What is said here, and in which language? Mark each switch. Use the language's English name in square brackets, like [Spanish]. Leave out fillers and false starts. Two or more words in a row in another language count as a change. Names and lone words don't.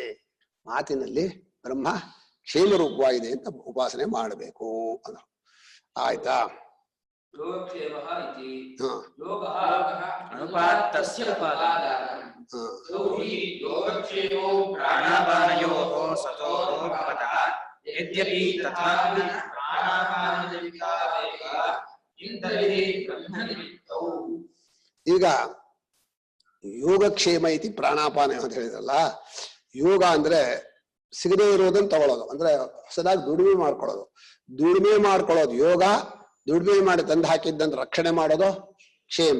[Kannada] ಮಾತಿನಲ್ಲಿ ಬ್ರಹ್ಮ ಕ್ಷೇಮ ರೂಪವಾಗಿದೆ ಅಂತ ಉಪಾಸನೆ ಮಾಡಬೇಕು ಅನ್ನೋ. ಆಯ್ತಾ? [Sanskrit] ಯೋಗಕ್ಷೇಮಃ ಇತಿ ಯೋಗಃ ಅನುಪಾತ್ತಸ್ಯ ಉಪಾದಾನಂ ಯೋಗಕ್ಷೇಮೋ ಪ್ರಾಣಾಪಾನಯೋಃ ಸತೋಃ ಭವತಃ ಯದ್ಯಪಿ ತಥಾಪಿ ಪ್ರಾಣಾಪಾನಜನಿತಾವೇಗ ಇಂದ್ರಿಯೇ ಬ್ರಹ್ಮನಿಮಿತ್ತೌ. [Kannada] ಈಗ [Sanskrit] ಯೋಗಕ್ಷೇಮ ಇತಿ ಪ್ರಾಣಾಪಾನ [Kannada] ಅಂತ ಹೇಳಿದ್ರಲ್ಲ, ಯೋಗ ಅಂದ್ರೆ ಸಿಗದೇ ಇರೋದನ್ನ ತಗೊಳ್ಳೋದು, ಅಂದ್ರೆ ಹೊಸದಾಗಿ ದುಡಿಮೆ ಮಾಡ್ಕೊಳ್ಳೋದು. ದುಡಿಮೆ ಮಾಡ್ಕೊಳ್ಳೋದು ಯೋಗ, ದುಡಿಮೆ ಮಾಡಿ ತಂದು ಹಾಕಿದ್ದಂತ ರಕ್ಷಣೆ ಮಾಡೋದು ಕ್ಷೇಮ.